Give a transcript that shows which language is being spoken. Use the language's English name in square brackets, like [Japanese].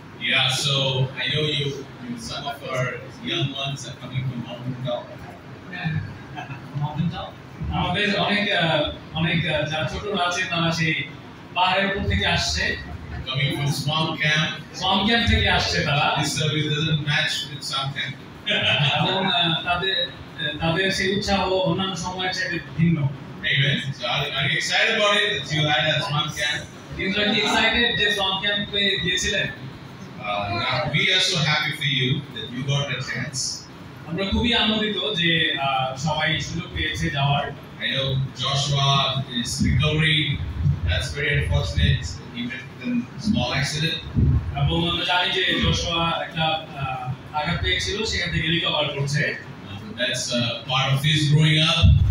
[English] Yeah, so I know you some of our young ones are coming from Mountain Top. Mountain Top? [Bangla] আমাদের অনেক যারা ছোটরা আছে তারা সেই পাহাড়ের উপর থেকে আসছে, [English] Coming from Swamp Camp. [Bangla] Swamp Camp থেকে আসছে তারা। [English] This service doesn't match with Swamp Camp. [Bangla] এবং তাদের সেই উৎসাহ অন্যান্য সময়ের চাইতে ভিন্ন। [English] Amen. So are you excited about it that you had a Swamp Camp? Are you excited [Bangla] যে [English] Swamp Camp এ গিয়েছিলেন? We are so happy for you that you got a chance. [Bangla] আমরা খুবই আনন্দিত যে সবাই সুযোগ পেয়েছে যাওয়ার। [English] I know Joshua is recovering. That's very unfortunate. He met with a small accident. [Bangla] এবং আমরা জানি যে জোশুয়া একটা আঘাত পেয়েছিল, সেখান থেকে রিকভার করছে। [English] That's part of his growing up.